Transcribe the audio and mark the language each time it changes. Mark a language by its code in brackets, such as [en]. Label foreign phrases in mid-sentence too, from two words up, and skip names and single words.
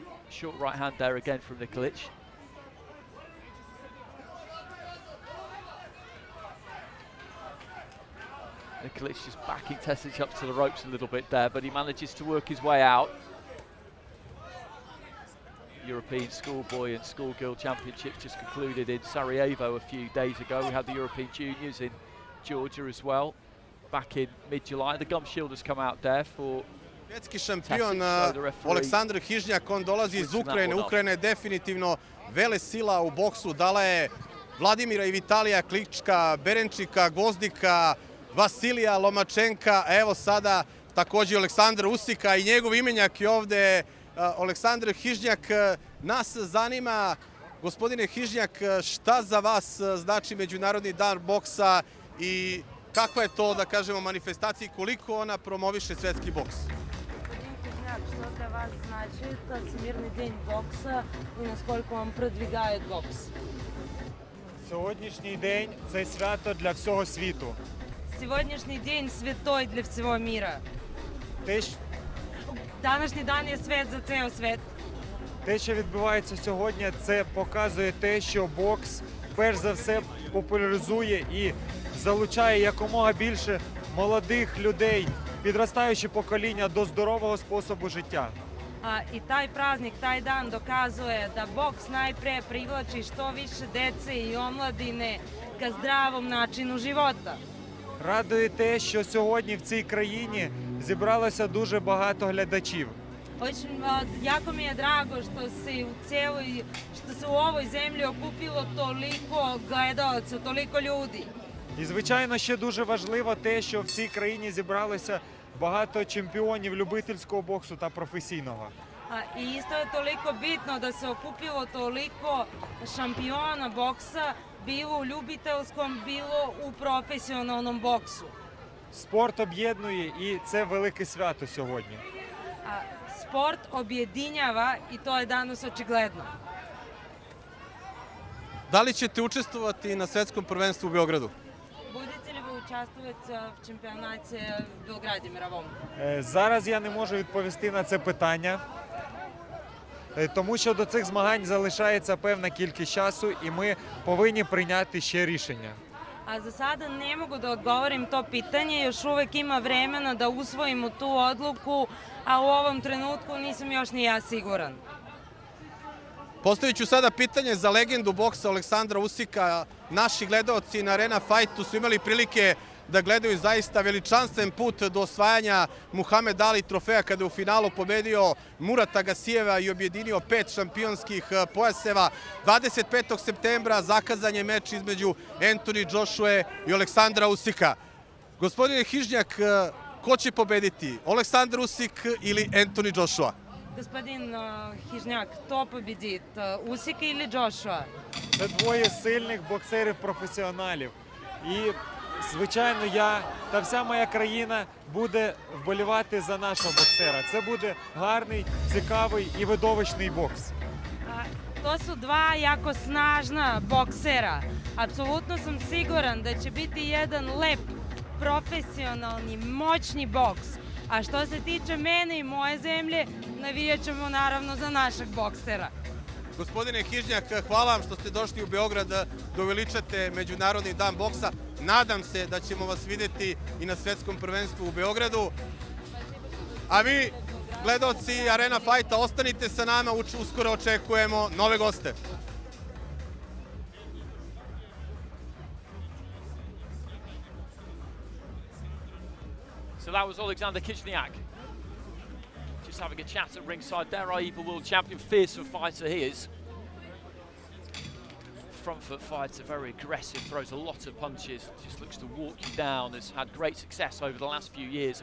[en] Short right hand there again from Nikolic. Nikolic just backing Tesic up to the ropes a little bit there, but he manages to work his way out. European Schoolboy and Schoolgirl Championships just concluded in Sarajevo a few days ago. We had the European Juniors in Georgia as well, back in mid-July. The gum shield has come out there for [sr] svjetski šampion Aleksandar Hižnjak. On dolazi iz Ukrajine. Ukrajina je definitivno vele sila u boksu. Dala je Vladimira i Vitalija Klička, Berenčika, Gvozdika, Vasilija Lomačenka. Evo sada također Aleksandar Usika i njegov imenjak je ovde Aleksandar Hižnjak. Nas zanima, gospodine Hižnjak, šta za vas znači Međunarodni dan boksa i kakva je to, da kažemo, manifestacija i koliko ona promoviše svetski boks? [ru] Господин Хижняк, что для вас значит Всемирный день бокса и насколько он продвигает бокс? [uk] Сьогоднішній день – це свято для всього світу. [ru] Сегодняшний день святой для всего мира. [sr] Današnji dan je svet za ceo svet. [uk] Те, що відбувається сьогодні, це показує те, що бокс перш за все популяризує і залучає якомога більше молодих людей, підростаюче покоління до здорового способу життя. [sr] I taj praznik, taj dan dokazuje da boks najpre privlači što više dece i omladine ka zdravom načinu života. [uk] Радує те, що сьогодні в цій країні зібралося дуже багато глядачів. [sr] Jako mi je drago što se u ovoj zemlji okupilo toliko gledalaca, toliko ljudi. [uk] І, звичайно, ще дуже важливо те, що в цій країні зібралося багато чемпіонів любительського боксу та професійного. [sr] I isto je toliko bitno da se okupilo toliko šampiona boksa, bilo u ljubiteljskom, bilo u profesionalnom boksu. [uk] Спорт об'єднує, і це велике свято сьогодні. [sr] Sport objedinjava i to je danas očigledno. Da li ćete učestvovati na svetskom prvenstvu u Beogradu? [uk] Будете ли ви участвувати в чемпіонаті в Белграді мировому? Зараз я не можу відповісти на це питання, тому що до цих змагань залишається певна кількість часу і ми повинні прийняти ще рішення. [sr] A za sada ne mogu da odgovorim to pitanje, još uvek ima vremena da usvojimo tu odluku, a u ovom trenutku nisam još ni ja siguran. Postavit ću sada pitanje za legendu boksa Aleksandra Usika. Naši gledaoci na Arena Fightu su imali prilike da gledaju zaista veličanstven put do osvajanja Muhammed Ali trofeja kada je u finalu pobedio Murata Gasijeva i objedinio 5 šampionskih pojaseva. 25. septembra zakazan je meč između Anthony Joshua i Aleksandra Usika. Gospodine Hižnjak, ko će pobediti? Aleksandar Usik ili Anthony Joshua? [ru] Господин Хижняк, хто победить, Усик или Джошуа? [uk] Це двоє сильних боксерів-професіоналів. І, звичайно, я та вся моя країна буде вболівати за нашого боксера. Це буде гарний, цікавий і видовищний бокс. [sr] To su dva jako snažna boksera. Apsolutno sam siguran da će biti jedan lep, profesionalni, moćni boks. A što se tiče mene i moje zemlje, navijat ćemo naravno za našeg boksera. Gospodine Hižnjak, hvala vam što ste došli u Beograd da uveličate Međunarodni dan boksa. Nadam se da ćemo vas vidjeti i na svetskom prvenstvu u Beogradu. A vi, gledaoci Arena Fighta, ostanite sa nama, uskoro očekujemo nove goste. [en] So that was Alexander Kizhniak just having a chat at ringside. There, Aiba world champion, fearsome fighter he is. Front foot fighter, very aggressive, throws a lot of punches, just looks to walk you down, has had great success over the last few years.